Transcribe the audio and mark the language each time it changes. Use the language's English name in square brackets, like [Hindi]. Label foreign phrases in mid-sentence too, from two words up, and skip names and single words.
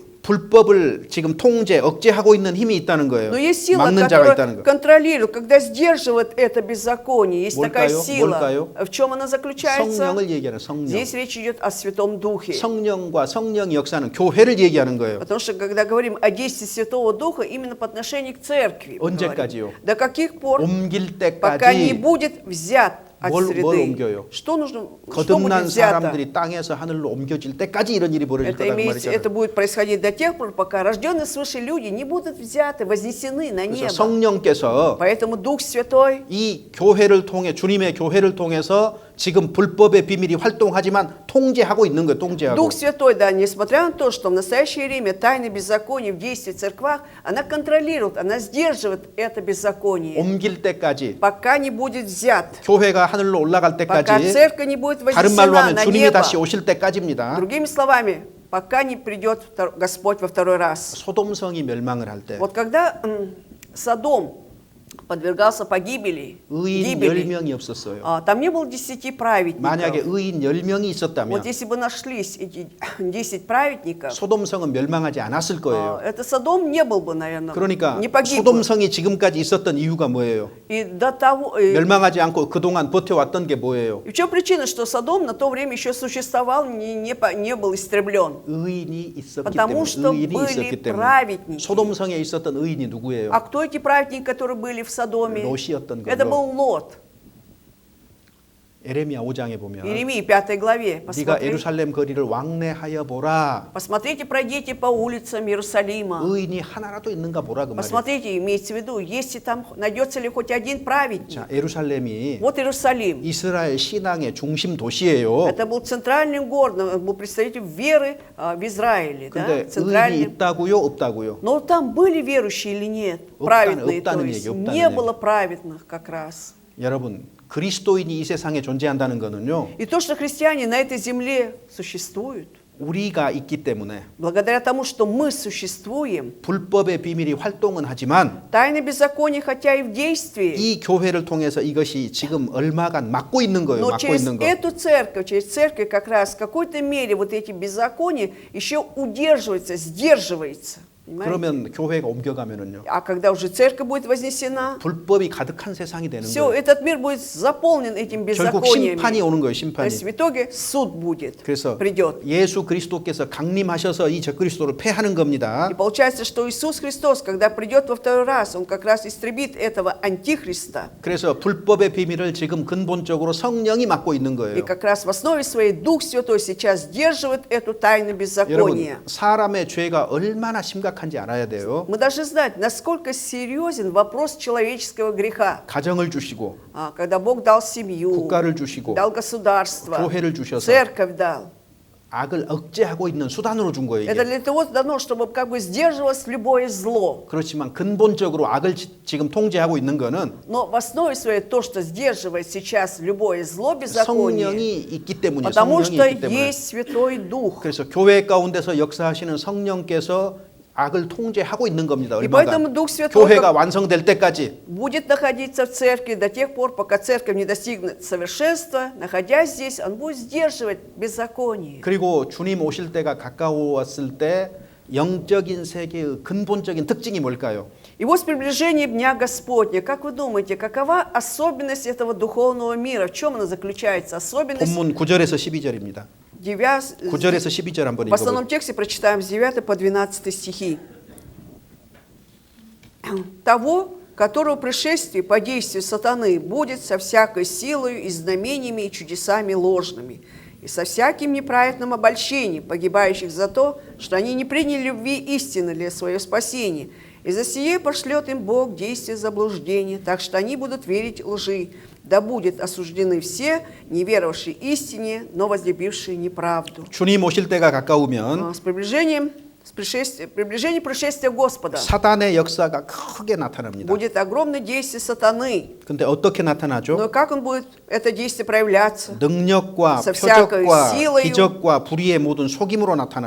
[Korean] 불법을 지금 통제, 억제하고 있는 힘이 있다는 거예요. [Russian] Но есть сила, [Korean] 막는 자가 [Russian] которая [Korean] 있다는 거. [Russian] контролирует, когда сдерживает это беззаконие. Есть такая [Korean] 뭘까요? [Russian] сила. [Korean] 뭘까요? [Russian] В чем она заключается? [Korean] 성령을 얘기하는 성령. [Russian] Здесь речь идет о Святом Духе. [Korean] 성령과 성령의 역사는 교회를 얘기하는 거예요. [Russian] Потому что, когда говорим о действии Святого Духа, именно по отношению к церкви. мы [Korean] 언제까지요? [Russian] говорим. До каких пор? [Korean] 옮길 [Russian] Пока не [Korean] 때까지 [Russian] будет взят от [Korean] 뭘 [Russian] среды. [Korean] 옮겨요? [Russian] Что нужно? Что будет [Korean] 거듭난 [Russian] взято? [Korean] 사람들이 땅에서 하늘로 옮겨질 때까지 이런 일이 벌어질 [Russian] Это, [Korean] 거다 그 [Russian] имеется, [Korean] 말이잖아요. [Russian] это будет происходить до тех пор, пока рожденные свыше люди не будут взяты, вознесены на [Korean] 그래서 [Russian] небо. [Korean] 성령께서 [Russian] Поэтому Дух Святой [Korean] 이 교회를 통해 주님의 교회를 통해서 지금 불법의 비밀이 활동하지만 통제하고 있는 거예요. 통제하고. [Russian] Дух Святой, да, несмотря на то, что в настоящее время тайны беззакония в действии в церквах, она контролирует, она сдерживает это беззаконие, [Korean] 옮길 때까지 [Russian] пока не будет взят, [Korean] 교회가 하늘로 올라갈 [Russian] пока [Korean] 때까지 [Russian] церковь не будет [Korean] 다른 말로 [Russian] вознесена [Korean] 하면 [Russian] на [Korean] 주님이 [Russian] небо. [Korean] 다시 오실 때까지입니다. [Russian] Другими словами, пока не придет Господь во второй раз. [Korean] 소돔성이 멸망을 할 때 [Russian] Вот когда Содом подвергался погибели, [Korean] 의인 [Russian] гибели, [Korean] 10명이 없었어요. [Russian] там не было 10 праведников. [Korean] 만약에 의인 10명이 [Russian] Вот [Korean] 있었다면 [Russian] если бы нашлись эти 10 праведников, [Korean] 소돔성은 멸망하지 않았을 거예요. [Russian] это Содом не был бы, наверное, [Korean] 그러니까 [Russian] не погиб бы. [Korean] 소돔성이 지금까지 있었던 이유가 뭐예요? [Russian] И до того, и [Korean] 멸망하지 않고 그동안 버텨왔던 게 뭐예요? [Russian] в чем причина, что Содом на то время еще существовал, не был истреблен? [Korean] 의인이 있었기 [Russian] Потому что [Korean] 때문에 의인이 [Russian] были [Korean] 있었기 때문에 [Russian] праведники. [Korean] 소돔성에 있었던 의인이 누구예요? [Russian] А кто эти праведники, которые были в Содоме? [Korean] 롯이었던 거예요. [Russian] Это был Лот. [Korean] 에레미야 5장에 보면 [Russian] Иеремии 5 главе. [Korean] 네가 예루살렘 거리를 왕래하여 보라. [Russian] Посмотрите, пройдите по улицам Иерусалима. [Korean] 의인이 하나라도 있는가 보라 그 말이에요. [Russian] Посмотрите, имеется в виду, есть ли там, найдется ли хоть один праведник. [Korean] 자, 예루살렘이 [Russian] Вот Иерусалим. [Korean] 이스라엘 신앙의 중심 도시예요. [Russian] Это был центральным городом, был представитель веры в Израиле. Да? [Korean] 근데 의인이 [Russian] Центральным. [Korean] 있다고요, 없다고요? [Russian] Но там были верующие или нет? Праведные, то [Korean] 없다는 [Russian] есть. [Korean] 얘기, 없다는 [Russian] Не [Korean] 얘기. [Russian] было праведных как раз. [Korean] 여러분, 그리스도인이 이 세상에 존재한다는 거는요. [Russian] И то, что христиане на этой земле существуют, [Korean] 우리가 있기 때문에 [Russian] благодаря тому, что мы существуем, [Korean] 불법의 비밀이 활동은 하지만 [Russian] тайны беззакония, хотя и в действии, [Korean] 이 교회를 통해서 이것이 지금 얼마간 막고 있는 거예요. [Russian] но [Korean] 막고 [Russian] через [Korean] 있는 거. [Russian] эту церковь, через церковь как раз в какой-то мере вот эти беззакония еще удерживаются, сдерживаются. Понимаете? [Korean] 그러면 교회가 옮겨가면은요. [Russian] А когда уже церковь будет вознесена, [Korean] 불법이 가득한 세상이 되는 [Russian] все, [Korean] 거예요. [Russian] этот мир будет заполнен этим [Korean] 결국 심판이 [Russian] беззакониями. [Korean] 오는 거예요. [Russian] То [Korean] 심판이. [Russian] есть в итоге суд будет, [Korean] 그래서 [Russian] придет. [Korean] 예수 그리스도께서 강림하셔서 이 적그리스도를 패하는 겁니다. [Russian] И получается, что Иисус Христос, когда придет во второй раз, Он как раз истребит этого антихриста. [Korean] 그래서 불법의 비밀을 지금 근본적으로 성령이 맡고 있는 [Russian] И [Korean] 거예요. [Russian] как раз в основе своей Дух Святой сейчас сдерживает эту тайну [Korean] 여러분, [Russian] беззакония. [Korean] 사람의 죄가 얼마나 심각한지 알아야 돼요. [Russian] Мы должны знать, насколько серьезен вопрос человеческого греха. [Korean] 가정을 주시고 [Russian] Когда Бог дал семью, [Korean] 국가를 주시고 [Russian] дал государство, [Korean] 교회를 주셔서 [Russian] церковь дал. [Korean] 악을 억제하고 있는 수단으로 준 거예요. [Russian] Это [Korean] 이게. [Russian] для того дано, чтобы как бы сдерживалось любое зло. [Korean] 그렇지만 근본적으로 악을 지금 통제하고 있는 거는 [Russian] Но в основе своей то, что сдерживает сейчас любое зло, беззаконие, [Korean] 성령이 있기 때문이에요. [Russian] потому [Korean] 성령이 [Russian] что [Korean] 있기 때문에. [Russian] есть Святой Дух. [Korean] 그래서 교회 가운데서 역사하시는 성령께서 악을 통제하고 있는 겁니다. [Russian] И [Korean] 얼마간. [Russian] поэтому Дух Святой [Korean] 교회가 완성될 때까지. [Russian] будет находиться в церкви до тех пор, пока церковь не достигнет совершенства. Находясь здесь, Он будет сдерживать беззаконие. [Korean] 그리고 주님 오실 때가 가까웠을 때 영적인 세계의 근본적인 특징이 뭘까요? [Russian] И вот с приближением Дня Господня, как вы думаете, какова особенность этого духовного мира? В чем она заключается? Особенность [Korean] 본문 9절에서 12절입니다. 9절에서 12절 한번 [Russian] в основном [Korean] 읽어보세요. [Russian] тексте прочитаем с 9 по 12 стихи. Того, которого пришествие по действию сатаны будет со всякой силою и знамениями и чудесами ложными, и со всяким неправедным обольщением погибающих за то, что они не приняли любви истины для своего спасения. И за сие пошлет им Бог действие заблуждения, так что они будут верить лжи. Да будет осуждены все, не веровавшие истине, но возлюбившие неправду. [Korean] 주님 오실 때가 가까우면 [Russian] С приближением пришествия Господа [Korean] 사단의 역사가 크게 나타납니다. [Russian] будет огромное действие сатаны. [Korean] 근데 어떻게 [Russian] Но [Korean] 나타나죠? [Russian] как он будет это действие проявляться? [Korean] 능력과 [Russian] со всякой [Korean] 표적과 [Russian] силою, [Korean] 기적과 불의의 모든 속임으로 나타나요.